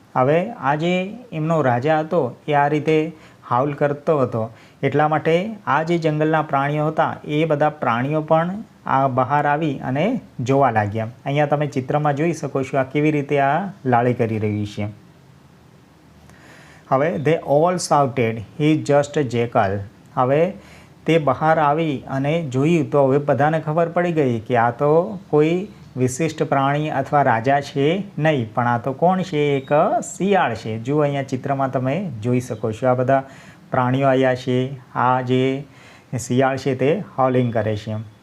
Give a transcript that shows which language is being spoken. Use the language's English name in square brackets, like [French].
[Gujarati] હવે આ જે એમનો રાજા હતો એ આ રીતે હાઉલ કરતો હતો, એટલા માટે આ જે જંગલના પ્રાણીઓ હતા એ બધા પ્રાણીઓ પણ આ બહાર આવી અને જોવા લાગ્યા. અહીંયા તમે ચિત્રમાં જોઈ શકો છો આ કેવી રીતે આ લાળી કરી રહી છે. [English] હવે they all shouted, he is just a jackal. [Gujarati] હવે તે બહાર આવી અને જોયું તો હવે બધાને ખબર પડી ગઈ કે આ તો કોઈ વિશિષ્ટ પ્રાણી અથવા રાજા છે નહીં, પણ આ તો કોણ છે? એક શિયાળ છે. જુઓ અહીંયા ચિત્રમાં તમે જોઈ શકો છો આ બધા પ્રાણીઓ આવ્યા છે, આ જે શિયાળ છે તે હોલિંગ કરે છે.